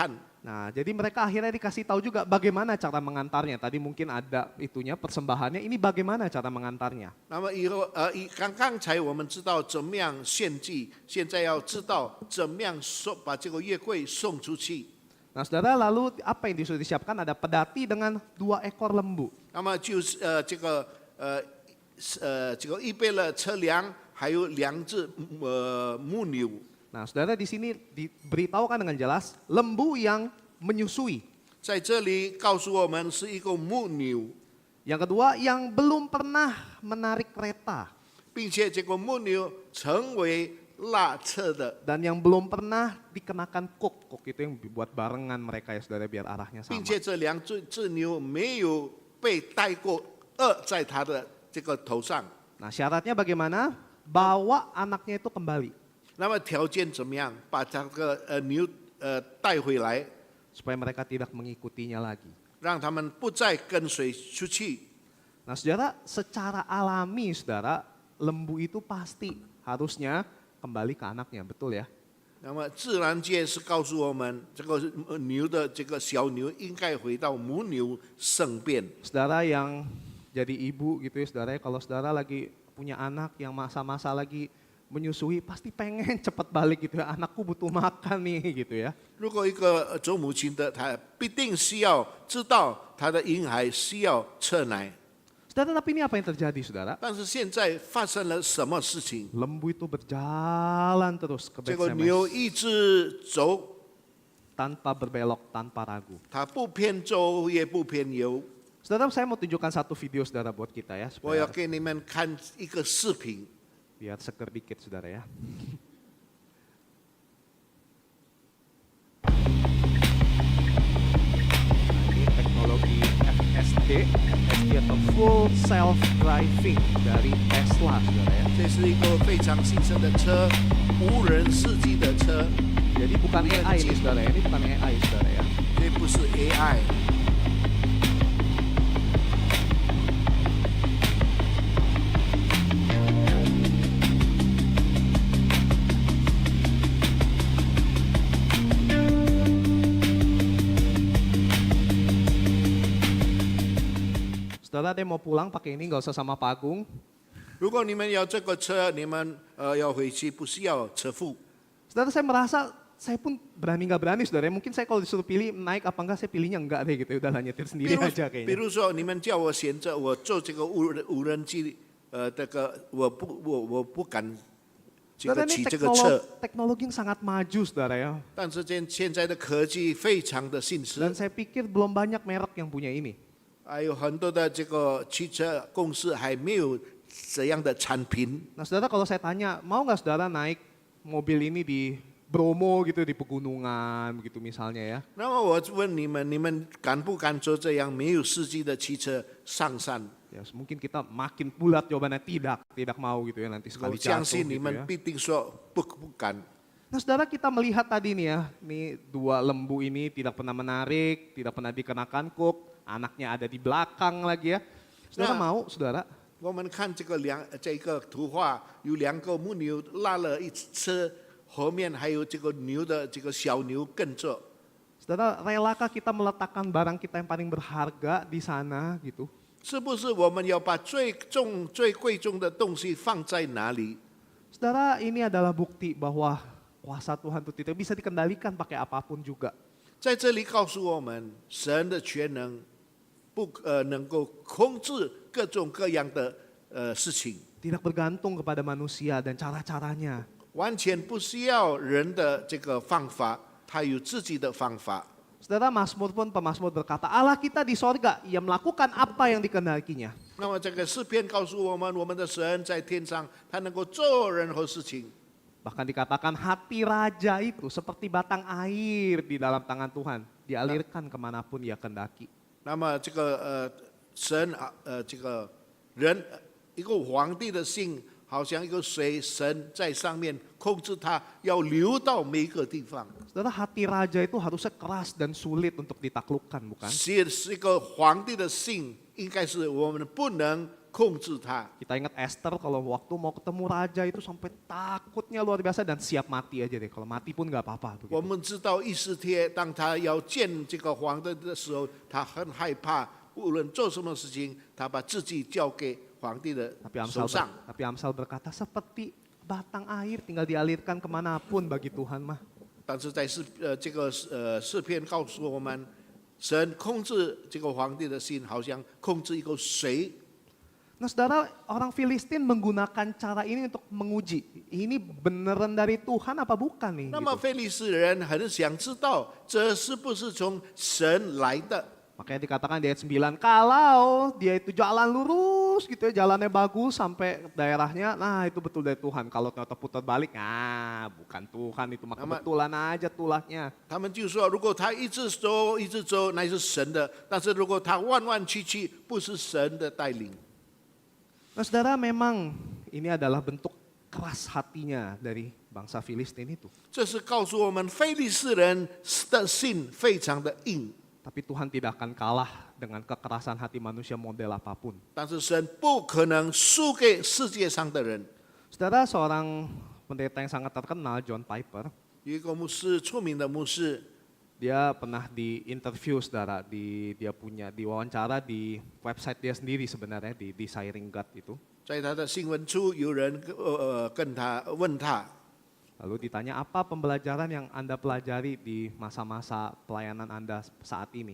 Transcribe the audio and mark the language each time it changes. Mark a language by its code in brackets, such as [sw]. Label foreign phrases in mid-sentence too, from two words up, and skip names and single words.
[id] Nah, jadi mereka akhirnya dikasih tahu juga bagaimana cara mengantarnya. Tadi mungkin ada itunya persembahannya, ini bagaimana cara mengantarnya. [zh] 那么刚才我们知道怎么样献祭，现在要知道怎么样把这个约柜送出去。 [id] Nah saudara, lalu apa yang disuruh disiapkan? Ada pedati dengan 2 ekor lembu. [zh] 那么就是这个预备了车辆，还有2只母牛。 [id] Nah saudara, di sini diberitahukan dengan jelas lembu yang menyusui. [zh] 在这里告诉我们是一个母牛， [id] Yang kedua, yang belum pernah menarik kereta. [zh] 并且这个母牛成为拉车的， [id] Dan yang belum pernah dikenakan kok. Kok itu yang dibuat barengan mereka ya saudara, biar arahnya sama. [zh] 并且这2只牛没有被带过在它的这个头上。 [id] Nah syaratnya bagaimana? Bawa anaknya itu kembali. [zh] 那么条件怎么样？把这个牛带回来， [id] Supaya mereka tidak mengikutinya lagi. [zh] 让他们不再跟随出去。 [id] Nah saudara, secara alami saudara, lembu itu pasti harusnya kembali ke anaknya, betul ya? [zh] 那么自然界是告诉我们，这个牛的这个小牛应该回到母牛身边。 [id] Saudara yang jadi ibu gitu ya saudara, kalau saudara lagi punya anak yang masa-masa lagi menyusui, pasti pengen cepat balik gitu ya, anakku butuh makan nih gitu ya. [zh] 如果一个做母亲的，她必定需要知道她的婴孩需要吃奶。 [id] Saudara, tapi ini apa yang terjadi saudara? [zh] 但是现在发生了什么事情？ [id] Lembu itu berjalan terus ke [zh] 这个牛 [id] Betsemes [zh] 一直走， [id] tanpa berbelok, tanpa ragu. [zh] 它不偏左也不偏右。 [id] Saudara, saya mau tunjukkan satu video saudara buat kita ya, [zh] 我要 [id] supaya [zh] 给你们看一个视频。 [id] biar seger dikit saudara ya. Nah, ini teknologi FSD atau [en] Full Self Driving [id] dari Tesla saudara ya. [zh] 这是一个非常新生的车，无人司机的车， [id] Jadi bukan AI ini saudara ya, ini bukan AI saudara ya. [zh] 这不是 AI。 [id] Saudara, ada yang mau pulang pakai ini nggak usah sama Pak Agung. [zh] 如果你们要这个车，你们要回去，不需要车付。 [id] Saudara, saya merasa saya pun berani nggak berani saudara. Mungkin saya kalau disuruh pilih naik apa enggak, saya pilihnya enggak deh gitu. Udahlah nyetir [zh] 比 [id] sendiri [zh] 如 [id] aja [zh] 比 [id] kayaknya. [zh] 如说，你们叫我选择，我做这个无人机，这个我不敢这 [id] Saudara, [zh] 个 [id] ini [zh] 骑这个车。 [id] teknologi yang sangat maju saudara ya. [zh] 但是现在的科技非常的现实 [id] Dan，saya pikir belum banyak merek yang punya ini. [zh] 还有很多的这个汽车公司还没有这样的产品。 [id] Nah saudara, kalau saya tanya, mau nggak saudara naik mobil ini di Bromo gitu, di pegunungan begitu misalnya ya. [zh] 那么我问你们，你们敢不敢坐这样没有司机的汽车上山？ [id] Ya mungkin kita makin bulat jawabannya tidak mau gitu ya nanti [zh] 我 [id] sekali [zh] 相 [id] jatuh [zh] 信 [id] gitu [zh] 你们 [id] ya. [zh] 必定说不敢。 [id] Nah saudara, kita melihat tadi nih ya, nih 2 lembu ini tidak pernah menarik, tidak pernah dikenakan kuk, anaknya ada di belakang lagi ya. Saudara Nah. mau, saudara? [zh] 我们看这个图画，有两个母牛拉了一车，后面还有这个牛的这个小牛跟着。 [id] Saudara, relakah kita meletakkan barang kita yang paling berharga di sana gitu? [zh] 是不是我们要把最重、最贵重的东西放在哪里？ [id] Saudara, ini adalah bukti bahwa kuasa Tuhan itu tidak bisa dikendalikan pakai apapun juga. [zh] 在这里告诉我们，神的全能能够控制各种各样的事情， [id] Tidak bergantung kepada manusia dan cara-caranya. [zh] 完全不需要人的这个方法，他有自己的方法。 [id] Saudara, Mazmur pun pemazmur berkata, Allah kita di sorga, ia melakukan apa yang dikehendakinya. [zh] 那么这个诗篇告诉我们，我们的神在天上，他能够做任何事情。 [id] Bahkan dikatakan hati raja itu seperti batang air di dalam tangan Tuhan. Dialirkan kemanapun ia kehendaki. [zh] 那么这个神这个人一个皇帝的心，好像一个水，神在上面控制它，要流到每个地方。 [id] Saudara, hati raja itu harusnya keras dan sulit untuk ditaklukkan, bukan? [zh] 是一个皇帝的心，应该是我们不能控制它。 [id] Kita ingat Esther kalau waktu mau ketemu raja itu sampai takutnya luar biasa dan siap mati aja deh. Kalau mati pun nggak apa-apa. [zh] 我 [id] Begitu. [zh] 们知道以斯帖，当他要见这个皇帝的时候，他很害怕，无论做什么事情，他把自己交给皇帝的 手上。 [id] Tapi Amsal berkata seperti batang air tinggal dialirkan kemanapun bagi Tuhan mah. [zh] 但是在这个诗篇告诉我们，神控制这个皇帝的心，好像控制一个水。 [id] Nah saudara, orang Filistin menggunakan cara ini untuk menguji. Ini beneran dari Tuhan apa bukan nih? [zh] 那么 [id] Gitu. [zh] 非利士人很想知道，这是不是从神来的？ [id] Makanya dikatakan di ayat 9, kalau dia itu jalan lurus gitu ya, jalannya bagus sampai daerahnya, nah itu betul dari Tuhan. Kalau ternyata putar balik, nah bukan Tuhan itu, maka kebetulan aja tulahnya. [zh] 他们就说，如果他一直走，一直走，那是神的；但是如果他弯弯曲曲，不是神的带领。 [id] Nah saudara, memang ini adalah bentuk keras hatinya dari bangsa Filistin itu. [zh] 这是告诉我们，非利士人的心非常的硬， [id] Tapi Tuhan tidak akan kalah dengan kekerasan hati manusia model apapun. [zh] 但是神不可能输给世界上的人。 [id] Saudara, seorang pendeta yang sangat terkenal, John Piper, [zh] 有一个牧师，出名的牧师， [id] dia pernah di-interview saudara, dia punya diwawancara di website dia sendiri sebenarnya, di Desiring God itu. [zh] 在他的新闻处有人跟他问他， [id] Lalu ditanya apa pembelajaran yang Anda pelajari di masa-masa pelayanan Anda saat ini.